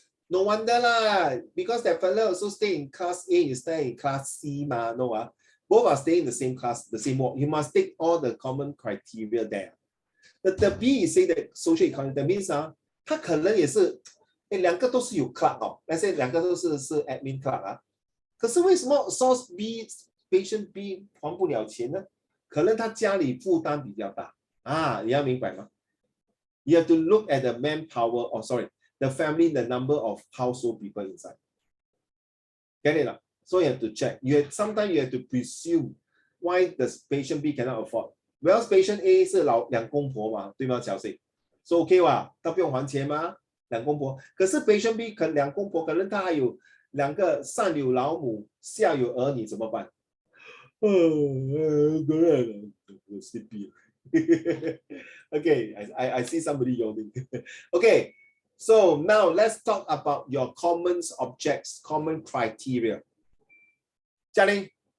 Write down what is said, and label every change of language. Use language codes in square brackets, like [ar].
[en] No wonder lah, because that fella also stay in class A, you stay in class C, no, both are staying in the same class, the same walk. You must take all the common criteria there. The B is say that social economic, that means [zh] 他可能也是，两个都是有 clerk 哦，那些两个都是 admin clerk 可是为什么 source B patient B 还不了钱呢？可能他家里负担比较大你要明白吗？ [en] You have to look at the manpower, the family, the number of household people inside. Get it? So you have to check. Sometimes you have to presume why the patient B cannot afford. [zh] Well, patient A 是两公婆嘛，对吗，Qiao-Sing？ [en] So OK [zh] 哇，他不用还钱吗？两公婆。可是 patient B 两公婆，可能他还有两个上有老母，下有儿女，怎么办？ [en] Sleepy. Okay, I see somebody yawning. Okay, so now let's talk about your common objects, common criteria. Jialing.